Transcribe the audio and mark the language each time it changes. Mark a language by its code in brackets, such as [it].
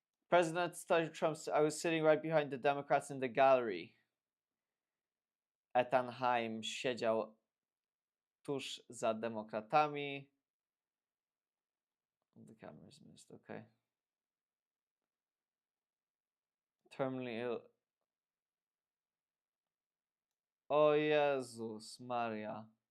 [en] President Trump, I was sitting right behind the Democrats in the gallery. [pl] Ethan Heim siedział tuż za demokratami. [en] The camera is missed, okay. Terminally ill. [pl] O Jezus Maria.